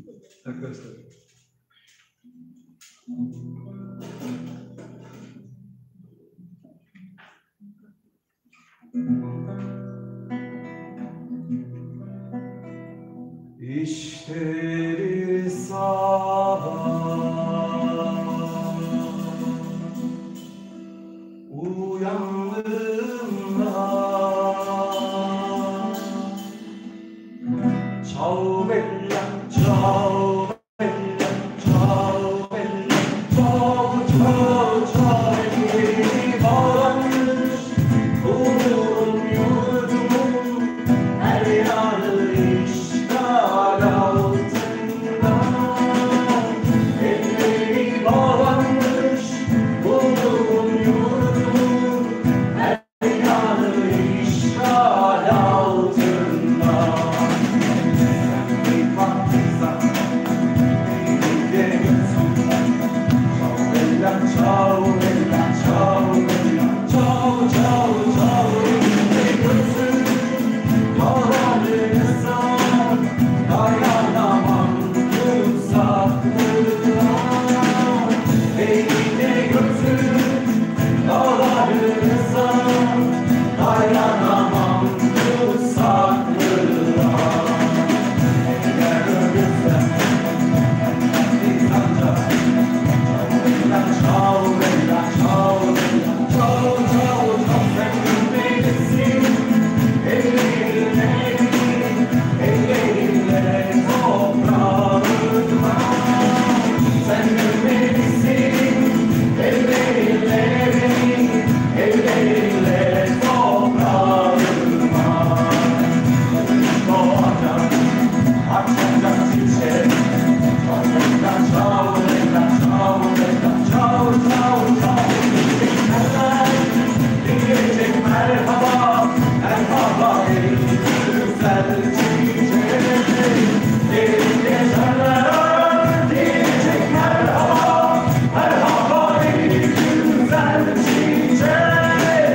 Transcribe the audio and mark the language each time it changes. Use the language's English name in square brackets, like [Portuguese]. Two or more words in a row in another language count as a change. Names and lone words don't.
[Turkish] Arkadaşlar. İşte bir sabah uyandığımda ciao [Italian] bella, ciao bella, ciao bella, ciao ciao ciao [Turkish] beni bağlanmış umurum yurdumun her yanı işgal altında. Elleri bağlanmış umurum yurdumun her yanı işgal altında. [Italian] Ciao bella, ciao bella, ciao ciao ciao [Turkish] beni götür yollarınızdan, dayanamam uzaklığa. Beni de götür yollarınızdan, dayanamam uzaklığa. Eğer ölürsem biz ancak [Italian] ciao bella, ciao bella, ciao ciao ciao [Turkish] sen gülmelisin. Ellerinle, ellerinle toprağıma. Sen gülmelisin. Ellerinle, ellerinle toprağıma. Doğacak, açacak çiçek. [Italian] Ciao bella, ciao bella, ciao bella, ciao ciao ciao. [Turkish] Diyecek merhaba, merhaba ey güzel çiçek. Derin geceler diyecek merhaba, merhaba ey güzel çiçek.